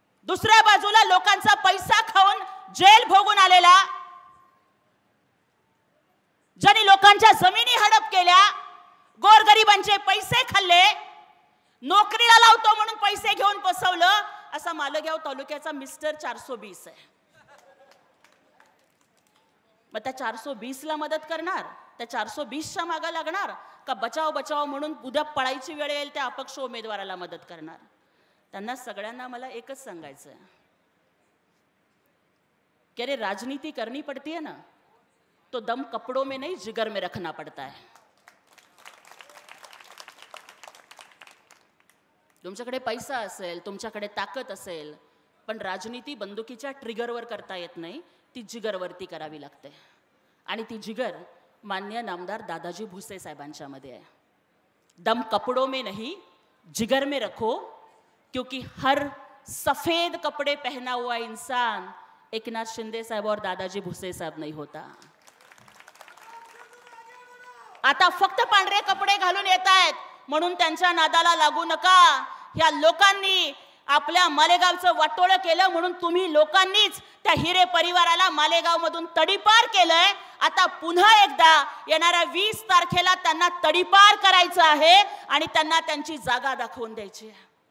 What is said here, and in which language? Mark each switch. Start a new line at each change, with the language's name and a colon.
Marathi: दुसऱ्या बाजूला लोकांचा पैसा खाऊन जेल भोगून आलेला, ज्यांनी लोकांच्या जमिनी हडप केल्या, गोरगरिबांचे पैसे खाल्ले, नोकरीला लावतो म्हणून पैसे घेऊन फसवलं, असा मालेगाव तालुक्याचा मिस्टर 420 आहे. मग त्या 420 ला मदत करणार, त्या 420च्या मागे लागणार का बचाव बचाव म्हणून उद्या पळायची वेळ येईल त्या अपक्ष उमेदवाराला मदत करणार? त्यांना सगळ्यांना मला एकच सांगायचं आहे कि अरे
Hindi: राजनीति करनी पड़ती है ना, तो दम कपड़ों में नहीं जिगर में रखना पड़ता है.
Marathi: तुमच्याकडे पैसा असेल, तुमच्याकडे ताकद असेल, पण राजनीति बंदुकीच्या ट्रिगरवर करता येत नाही, ती जिगरवरती करावी लागते. आणि ती जिगर माननीय नामदार दादाजी भुसे साहेबांच्या मध्ये आहे.
Hindi: दम कपड़ों में नहीं जिगर में रखो, क्योंकि हर सफेद कपड़े पहना हुआ इंसान एकनाथ शिंदे साहब और दादाजी भुसे साहब नहीं होता.
Marathi: आता फक्त पांढरे कपडे घालून येत आहेत म्हणून त्यांच्या नादाला लागू नका. या लोकांनी आपल्या मालेगावचं वाटोळं केलं म्हणून तुम्ही लोकांनीच त्या हिरे परिवाराला मालेगाव मधून तडीपार केलंय. आता पुन्हा एकदा येणाऱ्या 20 तारखेला त्यांना तडीपार करायचं आहे आणि त्यांना त्यांची जागा दाखवून द्यायची आहे.